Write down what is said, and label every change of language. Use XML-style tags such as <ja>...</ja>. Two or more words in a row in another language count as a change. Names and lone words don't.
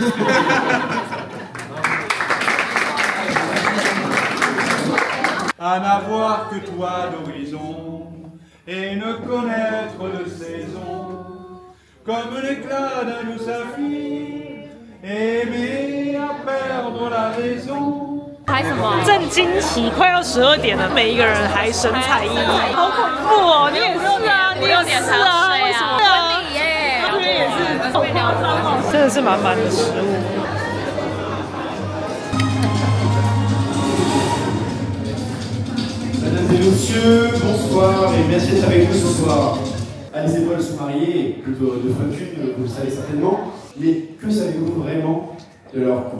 <fr>À n'avoir que toi d'horizon et ne connaître de saison. Comme l'éclat d'un doux saphir, aimer à perdre la raison。</fr> <zh>拍什么？正惊奇，快要12点了，每一个人还神采奕奕，好恐怖哦！你也是啊，你也是啊，为什么？你耶，这边也是，真的是满满的食物。</zh> <fr>Mesdames et messieurs, bonsoir et merci d'être avec nous ce soir. Alice et Paul sont mariés, plutôt de fortune, vous le savez certainement, mais que savez-vous vraiment de leur couple?</fr>